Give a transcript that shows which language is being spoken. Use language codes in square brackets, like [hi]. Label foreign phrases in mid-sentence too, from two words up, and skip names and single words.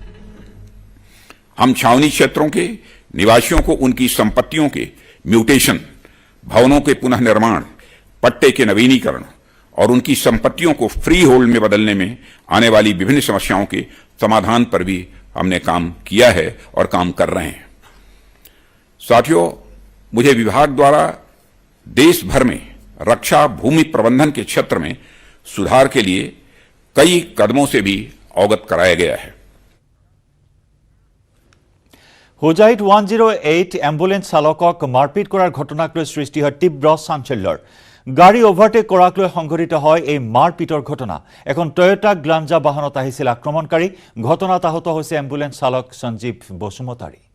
[hi] हम छावनी क्षेत्रों के निवासियों को उनकी संपत्तियों के म्यूटेशन, भवनों के पुनः निर्माण, पट्टे के नवीनीकरण और उनकी संपत्तियों को [en] free hold [hi] में बदलने में आने वाली विभिन्न समस्याओं के समाधान पर भी हमने काम किया है और काम कर रहे हैं। साथियों, मुझे विभाग द्वारा देश भर में रक्षा भूमि प्रबंधन के क्षेत्र में सुधार के लिए कई कदमों से भी अवगत कराया गया है। [as] হোজাইত 108 এম্বুলেন্স চালকক মাৰপিট কৰাৰ ঘটনাক লৈ সৃষ্টি হয় তীব্ৰ চাঞ্চল্যৰ। গাড়ী অভাৰটেক কৰাক লৈ সংঘটিত হয় এই মাৰপিটৰ ঘটনা। এখন টয়োটা গ্লাঞ্জা বাহনত আহিছিল আক্ৰমণকাৰী। ঘটনাত আহত হৈছে এম্বুলেন্স চালক সঞ্জীৱ বসুমতাৰী।